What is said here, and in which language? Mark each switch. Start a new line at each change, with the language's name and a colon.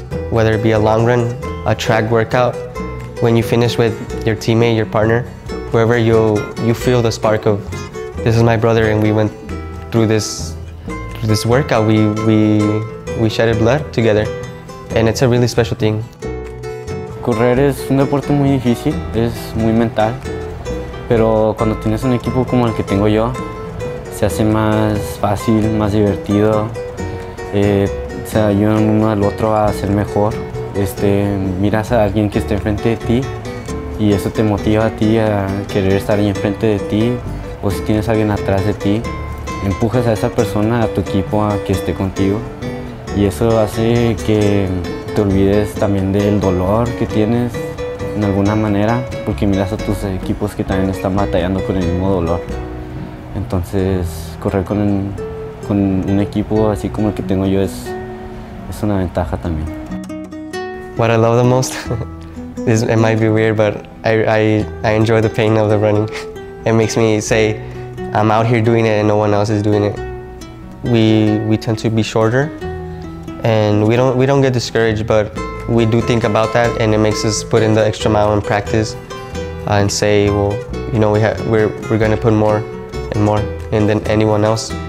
English: Whether it be a long run, a track workout, when you finish with your teammate, your partner, whoever, you feel the spark of, this is my brother and we went through this workout, we shedded blood together, and it's a really special thing.
Spanish: Correr es un deporte muy difícil, es muy mental, pero cuando tienes un equipo como el que tengo yo, se hace más fácil, más divertido, se ayudan uno al otro a ser mejor. Miras a alguien que está enfrente de ti y eso te motiva a ti a querer estar ahí enfrente de ti, o si tienes a alguien atrás de ti, empujas a esa persona, a tu equipo, a que esté contigo, y eso hace que te olvides también del dolor que tienes en alguna manera, porque miras a tus equipos que también están batallando con el mismo dolor. Entonces, correr con un equipo así como el que tengo yo es una ventaja también.
English: What I love the most, it might be weird, but I enjoy the pain of the running. It makes me say, I'm out here doing it and no one else is doing it. We tend to be shorter, and we don't get discouraged, but we do think about that, and it makes us put in the extra mile in practice and say, well, you know, we're going to put more and more in than anyone else.